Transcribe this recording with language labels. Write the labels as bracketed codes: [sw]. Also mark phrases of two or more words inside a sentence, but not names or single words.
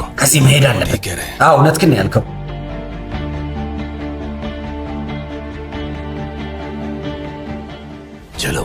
[am] ከዚህ መሄድ አለበት። [hi] ठीक कह रहे हैं। [am] አዎ እውነትህን ነው ያልከው። [hi] चलो